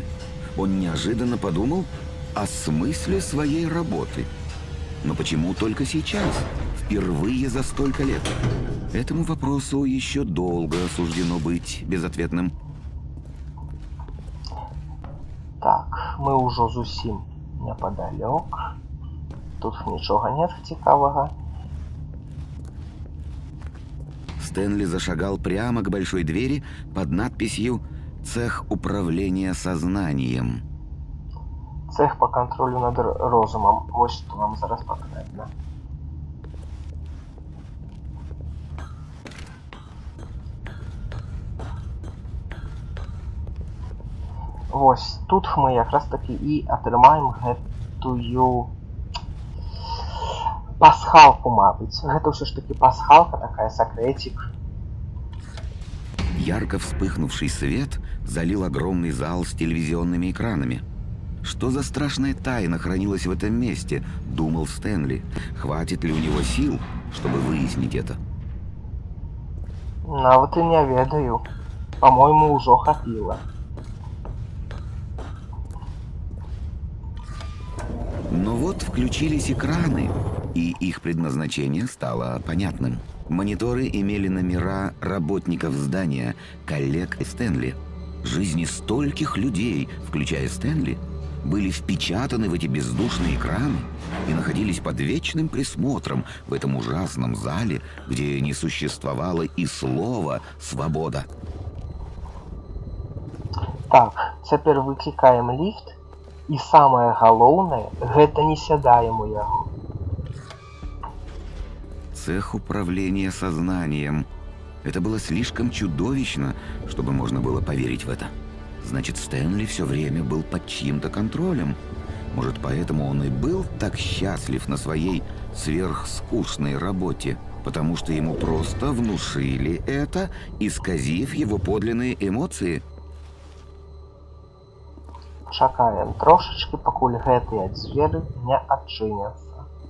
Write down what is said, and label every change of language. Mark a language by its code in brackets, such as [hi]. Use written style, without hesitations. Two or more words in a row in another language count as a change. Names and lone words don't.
[ru] Он неожиданно подумал о смысле своей работы. Но почему только сейчас, впервые за столько лет? Этому вопросу еще долго суждено быть безответным. [be] Так, мы ўжо зусім непадалёк. Тут нічога нет цікавага. [ru] Стэнли зашагал прямо к большой двери под надписью «Цех управления сознанием». Цех по контролю над розумом. Вот что нам [be] зараз патрэбна. Вось тут мы якраз таки і атрымаем гэтую пасхалку, мабыць. Гэта ўсё ж таки пасхалка, такая секретик. [ru] Ярко вспыхнувший свет залил огромный зал с телевизионными экранами. Что за страшная тайна хранилась в этом месте, думал Стэнли. Хватит ли у него сил, чтобы выяснить это? [be] Нават і не ведаю. По-моему, ўжо хапіла. [ru] Но вот включились экраны, и их предназначение стало понятным. Мониторы имели номера работников здания, коллег и Стэнли. Жизни стольких людей, включая Стэнли, были впечатаны в эти бездушные экраны и находились под вечным присмотром в этом ужасном зале, где не существовало и слова «свобода». [be] Так, цяпер выклікаем ліфт, і самае галоўнае, гэта не сядаем у яго. [ru] Цех управления сознанием. Это было слишком чудовищно, чтобы можно было поверить в это. Значит, Стэнли все время был под чьим-то контролем. Может, поэтому он и был так счастлив на своей сверхскучной работе, потому что ему просто внушили это, исказив его подлинные эмоции. [be] Чакаем трошачкі, пакуль гэтыя дзверы не адчыняцца.